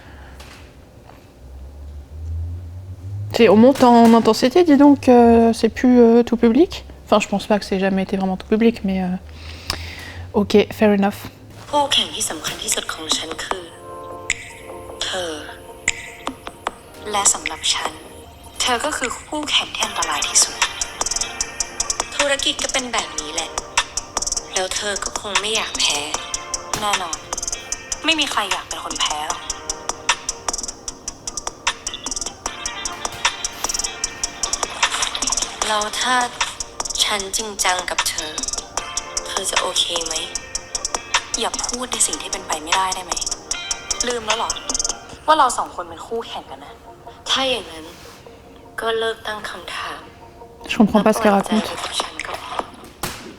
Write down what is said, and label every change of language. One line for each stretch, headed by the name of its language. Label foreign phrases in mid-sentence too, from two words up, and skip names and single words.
French: On monte en intensité, dis donc, c'est plus tout public. Enfin, je pense pas que c'est jamais été vraiment tout public, mais ok,
English: fair enough.
Thai: คู่แข่งที่สำคัญที่สุดของฉันคือเธอและสำหรับฉันเธอก็คือคู่แข่งที่อันตรายที่สุดธุรกิจก็เป็นแบบนี้แหละแล้วเธอก็คงไม่อยากแพ้แน่นอนไม่มีใครอยากเป็นคนแพ้หรอก แล้วถ้าฉันจริงจังกับเธอจะโอเคไหมอย่าพูดในสิ่งที่เป็นไปไม่ได้ได้ไหมลืมแล้วหรอว่าเราสองคนเป็นคู่แข่งกันนะถ้าอย่างนั้นก็เลิกตั้งคำถาม
French: Je comprends pas ce qu'elle raconte.